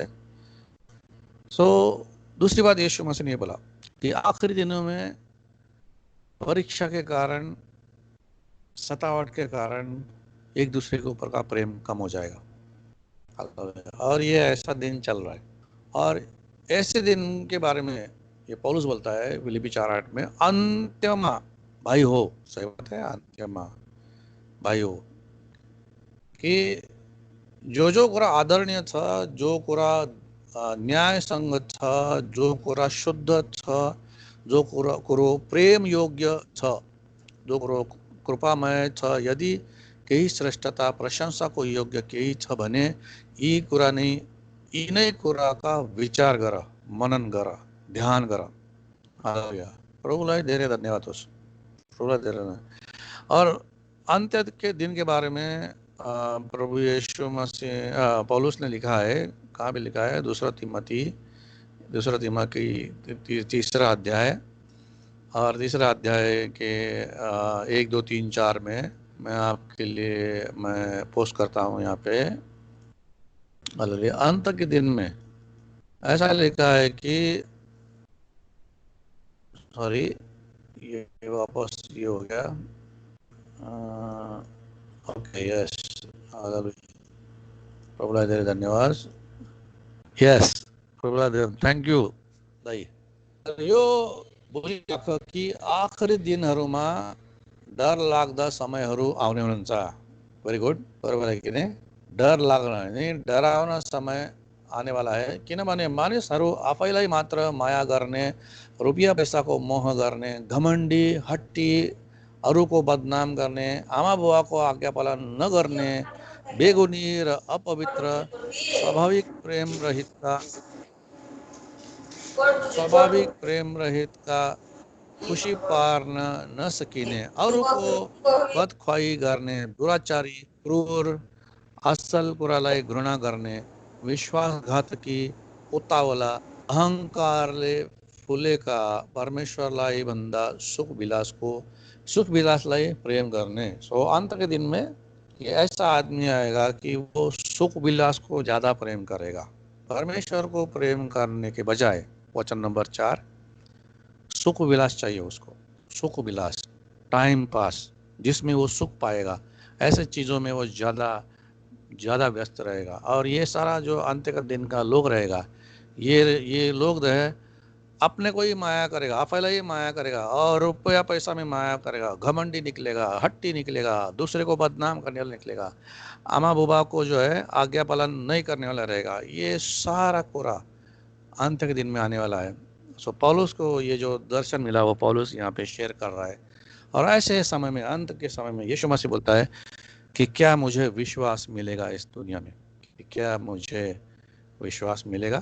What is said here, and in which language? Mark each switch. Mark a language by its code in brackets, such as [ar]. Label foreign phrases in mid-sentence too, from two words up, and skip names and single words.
[hi] सो दूसरी बात यीशु मसीह ने बोला कि आखिरी दिनों में परीक्षा के कारण, सतावट के कारण एक दूसरे के ऊपर का प्रेम कम हो जाएगा। और ये ऐसा दिन चल रहा है। और ऐसे दिन के बारे में ये पौलुस बोलता है फिलिप्पी 4:8 में, [ne] अंत्यमा भाई हो। [hi] सही बात है, [ne] अंत्यमा भाई हो, कि जो कुरा आदरणीय छ, जो कुरा न्याय संगत छ, जो कुरा शुद्ध छ, जो कुरो प्रेम योग्य छ, जो कुरो कृपामय छ, यदि केही श्रेष्ठता प्रशंसाको योग्य केही छ भने यी कुरा नै, यिनै कुराका विचार गर, मनन गर, ध्यान गर। हालेलुया, प्रभुलाई धेरै धन्यवाद होस्, प्रभुलाई धेरै धन्यवाद। [hi] और अंत्य के दिन के बारे में प्रभु यीशु मसीह पौलुस ने लिखा है, कहाँ भी लिखा है, दूसरा तिमोथी तीसरा अध्याय, और तीसरा अध्याय के 1, 2, 3, 4 में मैं आपके लिए मैं पोस्ट करता हूँ यहाँ पे। हालेलुया, अंत के दिन में ऐसा लिखा है कि, सॉरी ये वापस ये हो गया, [en] okay yes, [ne] प्रभुलाई धेरै धन्यवाद। यस, प्रभुलाई धेरै [en] thank you [ne] दाइ। यो बुझिराख कि आखिरी दिनहरूमा डर लाग्दा समयहरू आउने हुनुहुन्छ। [en] very good, [hi] बरोबर है कि नहीं, [ne] डर लाग्न [hi] नहीं, डरावना समय आने वाला है। [ne] किनभने मानिसहरू आफैलाई मात्र माया गर्ने, रुपियाँ पैसाको मोह गर्ने, घमण्डी, हट्टी, अरूको बदनाम गर्ने, आमा बुवाको आज्ञा पालन नगर्ने, बेगुनी र अपवित्र, स्वाभाविक प्रेम रहित का, खुशी पार्न नसकिने, अरूको बदख्वाही गर्ने, दुराचारी, क्रूर, असल कुरालाई घृणा गर्ने, विश्वासघातकी, उतावला, अहंकारले फुलेका, परमेश्वरलाई भन्दा सुख विलासलाई प्रेम करने। [hi] सो अंत के दिन में ये ऐसा आदमी आएगा कि वो सुख विलास को ज्यादा प्रेम करेगा, परमेश्वर को प्रेम करने के बजाय। वचन नंबर 4, सुख विलास चाहिए उसको, सुख विलास, [en] time pass, [hi] जिसमें वो सुख पाएगा, ऐसे चीजों में वो ज्यादा व्यस्त रहेगा। और ये सारा जो अंत्य का दिन का लोग रहेगा, ये लोग रहे अपने को ही माया करेगा, आफैलाई ही माया करेगा, और रुपया पैसा में माया करेगा, घमंडी निकलेगा, हट्टी निकलेगा, दूसरे को बदनाम करने वाला निकलेगा, आमा बुबा को जो है आज्ञा पालन नहीं करने वाला रहेगा। ये सारा पूरा अंत के दिन में आने वाला है। सो पौलुस को ये जो दर्शन मिला वो पौलुस यहाँ पे शेयर कर रहा है। और ऐसे समय में, अंत के समय में यीशु मसीह बोलता है कि क्या मुझे विश्वास मिलेगा इस दुनिया में, कि क्या मुझे विश्वास मिलेगा।